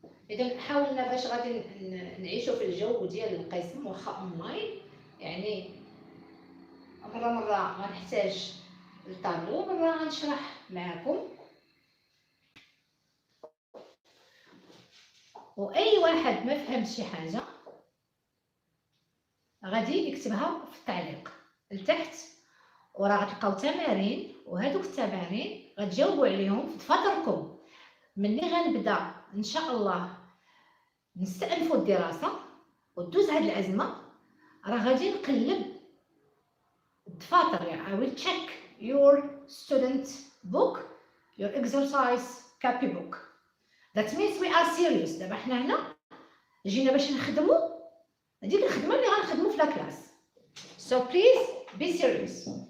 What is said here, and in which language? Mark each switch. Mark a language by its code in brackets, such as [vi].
[ar] اذا حاولنا باش غادي نعيشوا في الجو ديال القسم واخا اونلاين، يعني مره غنحتاج الطابلو، مره غنشرح معكم، واي واحد ما فهمش شي حاجه غادي يكتبها في التعليق لتحت، وراه غتلقاو تمارين، وهذوك التمارين غتجاوبوا عليهم في دفاتركم. ملي غنبدا ان شاء الله نستأنفوا الدراسه ودوز هاد الازمه، راه غادي نقلب الدفاتر. يعني [en] I will check your student book, your exercise copy book. That means we are serious. [ar] دابا حنا هنا جينا باش نخدموا هذيك الخدمه اللي غنخدموا في لا كلاس. [en] So please be serious.